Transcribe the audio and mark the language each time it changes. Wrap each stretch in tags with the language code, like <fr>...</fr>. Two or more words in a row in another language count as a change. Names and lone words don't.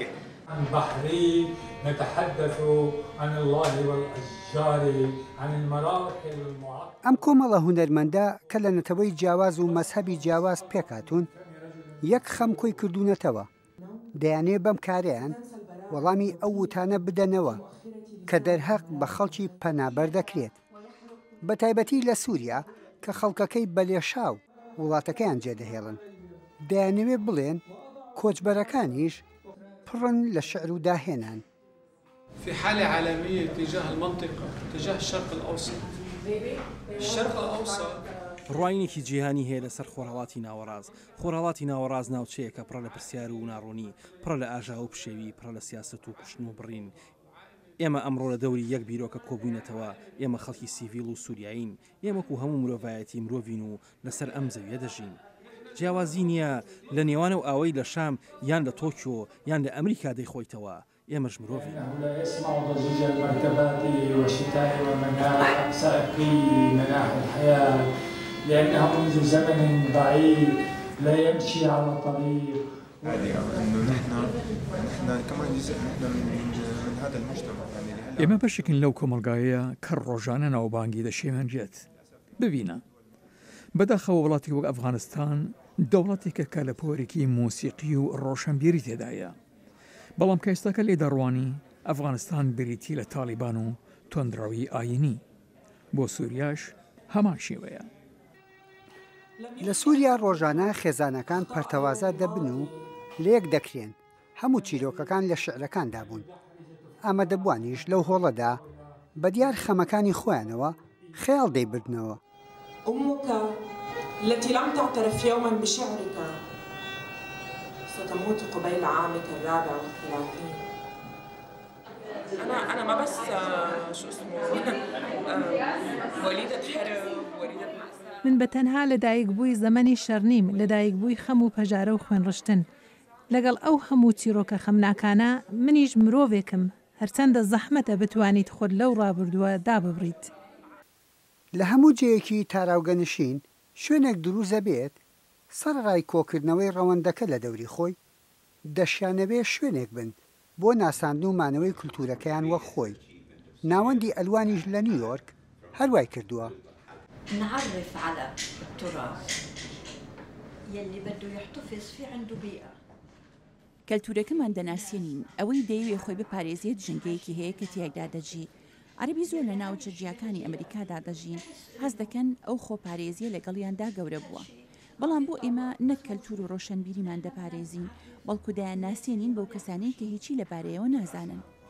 <ar>عن بحرين نتحدث عن الله والأشجار عن المراحل المعقدة</ar> <ckb>ئەم کۆمەڵە هونەرمەندە کە لە نەتەوەی جیاواز و مەزهەبی جیاواز پێکاتون یەک خەم کۆی کردوونەتەوە دەیانێ بەم کارەیان وەڵامی ئەو وتانە بدەنەوە کە دەرهەق بە خەڵکی پەنابەر دەکرێت بە تایبەتی لە سووریا کە خەڵکەکەی بەلێشاو وڵاتەکەیان جێدەهێڵن دەیانەوێت بڵێن کۆچبەرەکانیش پڕن لە شعر و داهێنان.</ckb> <ar>في حالة عالمية تجاه المنطقة تجاه الشرق الأوسط. الشرق الأوسط</ar> <ckb>ڕواینێکی جیهانی هەیە لەسەر خۆرهەڵاتی ناوەڕاز خۆرهەڵاتی ناوەڕاز ناوچەیەکە پڕە لە پرسیار و ناڕوونی پڕە لە ئاژا و پشێوی پڕە لە سیاست و کوشتن و بڕین ئێمە ئەمڕۆ لە دەوری یەک بیرۆکە کۆبووینەتەوە ئێمە خەڵکی سیڤیل و سووریایین ئێمەکو هەموو مرۆڤایەتی مرۆڤین و لەسەر ئەم زەویە دەژین جیاوازی نییە لە نێوانە و ئاوەی لە شام یان لە تۆکیۆ یان لە ئەمریکا دەیخۆیتەوە ئێمەش مرۆڤین</ckb> <ar>لأنه منذ زمن بعيد لا يمشي على طريق. يعني إنه نحن كمان جزء من هذا المجتمع يعني</ar> <ckb>ئێمە بەشێکن لەو کۆمەلگایە کە ڕۆژانە ناوبانگی دەشێمەنجێت ببینە بەداخەوە وڵاتی وەک ئەفغانستان دەوڵەتێکە کە لە پۆرێکی مۆسیقی و ڕۆشنبیری تێدایە بەڵام کە ئێستاکە لێدەڕوانی ئەفغانستان بریتی لە تالیبان و تۆندراوی ئاینی بۆ سووریاش هەمان شێوەیە. لە سووریا ڕۆژانە خێزانەکان پەرتەوازە دەبن و لێک دەکرێن هەموو چیرۆکەکان لە شعرەکاندا بوون ئامادەبوانیش لەو هۆڵەدا بە دیار خەمەکانی خۆیانەوە خەیاڵ دەیبردنەوە.</ckb> <ar>أمك التي لم تعترف يوما بشعرك ستموت قبيل عامك 34. أنا ما بس شو اسمه وليدة حرب وليدة</ar> <ckb>من بەتەنها لەدایکبووی زەمەنی شەڕنیم لەدایکبووی خەم و پەژارە و خوێنڕشتن لەگەڵ ئەو هەموو چیرۆکە خەمناکانە منیش مرۆڤێکم هەرچەندە زەحمەتە بتوانیت خۆت لەو ڕابردووە داببڕیت. لە هەموو جەیەکی تاراوگەنشین شوێنێک دروزە بێت سەرڕای کۆکردنەوەی ڕەوەندەکە لە دەوری خۆی دەشیانەوێ شوێنێک بن بۆ ناساندن و مانەوەی کولتورەکەیان وەک خۆی ناوەندی ئەلوانیش لە نیویۆرک هەروای کردووە.</ckb> <ar>نعرف على التراث يلي بده يحتفظ في عنده بيئة.</ar> <ckb>کەلتورەکەمان دەناسیێنین ئەوەی دەیەوێ خۆی بپارێزیێت ژنگەیەکی هەیە کە تیایدا دەژی عەربی زۆر لە ناو جەرجیاکانی ئەمریکادا دەژین هەست دەکەن ئەو خۆپارێزیە لەگەڵیاندا گەورە بووە بەڵام بۆ ئێمە نەک کەلتور و ڕۆشنبیریمان دەپارێزین بەڵکو دایان ناسیێنین بەو کەسانەی کە هیچی لەبارەیەوە نازانن.</ckb>